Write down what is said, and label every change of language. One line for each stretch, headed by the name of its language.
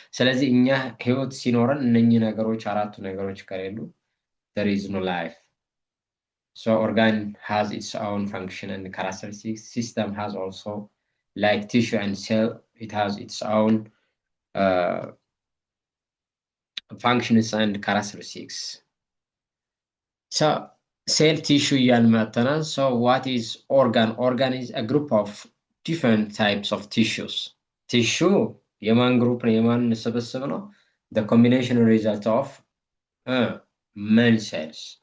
Amharic: ስለዚህ እኛ ህይወት ሲኖረን እነኚህ ነገሮች አራቱ ነገሮች ከሌሉ
English: there is no life. So organ has its own function and characteristics. System has also, like tissue and cell, it has its own functions and characteristics. So cell tissue እያልን so what is organ? Organ is a group of different types of tissues.
Amharic: Tissue የማን group ነው የማን ስብስብ ነው?
English: The combination result of many cells.